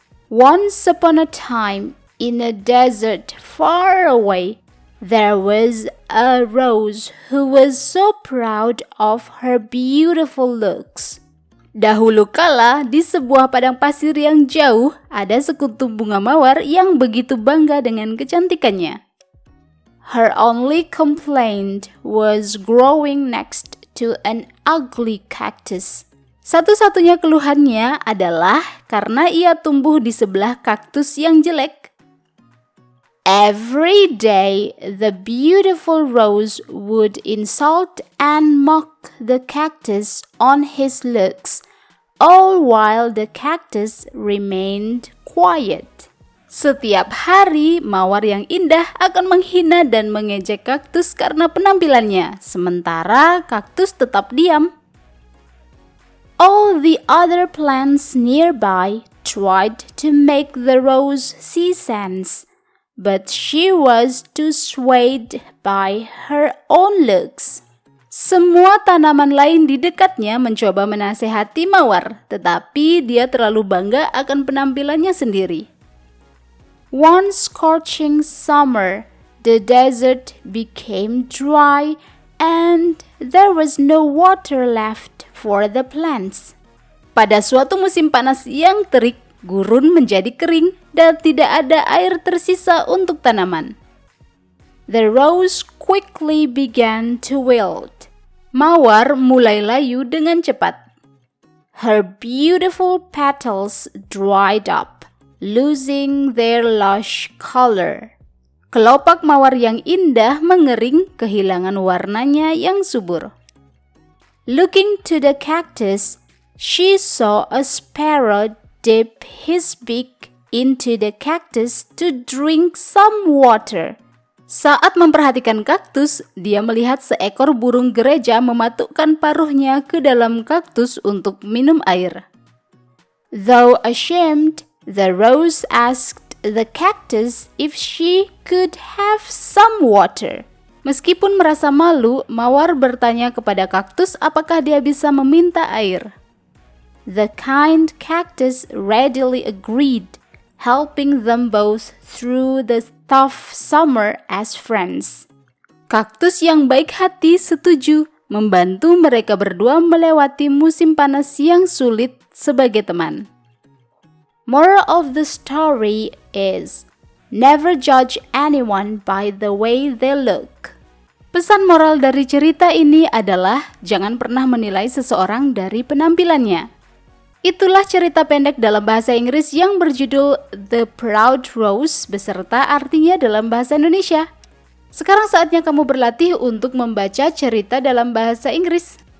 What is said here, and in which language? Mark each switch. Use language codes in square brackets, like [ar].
[en] Once upon a time, in a desert far away, there was a rose who was so proud of her beautiful looks. [id] Dahulu kala, di sebuah padang pasir yang jauh, ada sekutu bunga mawar yang begitu bangga dengan kecantikannya. [en] Her only complaint was growing next to an ugly cactus. [id] Satu-satunya keluhannya adalah karena ia tumbuh di sebelah kaktus yang jelek. [en] Every day, the beautiful rose would insult and mock the cactus on his looks, all while the cactus remained quiet. [id] Setiap hari, mawar yang indah akan menghina dan mengejek kaktus karena penampilannya, sementara kaktus tetap diam. [en] All the other plants nearby tried to make the rose see sense, but she was too swayed by her own looks. [id] Semua tanaman lain di dekatnya mencoba menasehati mawar, tetapi dia terlalu bangga akan penampilannya sendiri. [en] One scorching summer, the desert became dry and there was no water left for the plants. [id] Pada suatu musim panas yang terik, gurun menjadi kering dan tidak ada air tersisa untuk tanaman. [en] The rose quickly began to wilt. [id] Mawar mulai layu dengan cepat. [en] Her beautiful petals dried up, losing their lush color. [id] Kelopak mawar yang indah mengering, kehilangan warnanya yang subur. [en] Looking to the cactus, she saw a sparrow dip his beak into the cactus to drink some water. [id] Saat memperhatikan kaktus, dia melihat seekor burung gereja mematukkan paruhnya ke dalam kaktus untuk minum air. [en] Though ashamed, the rose asked the cactus if she could have some water. [id] Meskipun merasa malu, mawar bertanya kepada kaktus apakah dia bisa meminta air. [en] The kind cactus readily agreed, helping them both through the tough summer as friends. [id] Kaktus yang baik hati setuju membantu mereka berdua melewati musim panas yang sulit sebagai teman. [en] Moral of the story is, never judge anyone by the way they look. [id] Pesan moral dari cerita ini adalah jangan pernah menilai seseorang dari penampilannya. Itulah cerita pendek dalam bahasa Inggris yang berjudul The Proud Rose beserta artinya dalam bahasa Indonesia. Sekarang saatnya kamu berlatih untuk membaca cerita dalam bahasa Inggris.